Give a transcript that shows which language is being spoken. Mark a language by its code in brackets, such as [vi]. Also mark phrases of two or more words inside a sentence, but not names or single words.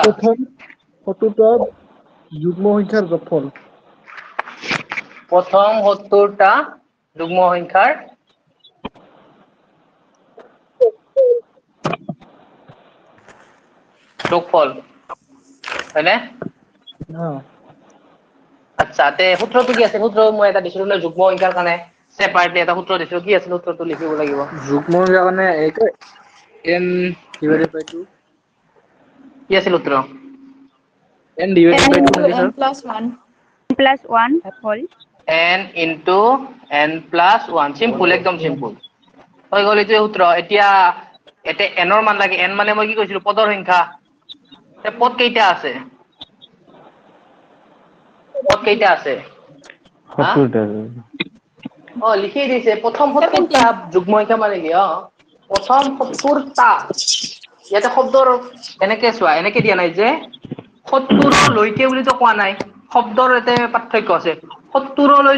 [as] প্রথম 70টা যুগ্ম সংখ্যার যোগফল প্রথম 70টা যুগ্ম সংখ্যার যোগফল হয়নে আচ্ছা তে সূত্ৰটো কি আছে সূত্ৰ মই এটা দিছিলো যুগ্ম সংখ্যাৰ কাৰণে সেপাৰেটলি এটা সূত্ৰ দিছিলো কি আছে সূত্ৰটো লিখিব লাগিব যুগ্ম সংখ্যাৰ কাৰণে [en] n divided by 2 [as] কি আছিল সূত্ৰ [en] n divided by 2 নেকি স্যার plus 1 whole n into n plus 1 [as] সিম্পল একদম সিম্পল হৈ গ'ল এইটো সূত্ৰ এতিয়া এতে n ৰ মান লাগে n মানে মই কি কৈছিলো পদৰ সংখ্যা তে পদ কেইটা আছে পদ কেইটা আছে 70টা লিখি দিছে প্ৰথম 70টা যুগ্ম সংখ্যা মানে কি প্ৰথম 70টা ইয়াতে শব্দৰ এনেকে চোৱা এনেকে দিয়া নাই যে 70 লৈকে বুলি তো কোৱা নাই শব্দৰ এতে পাৰ্থক্য আছে 70 লৈ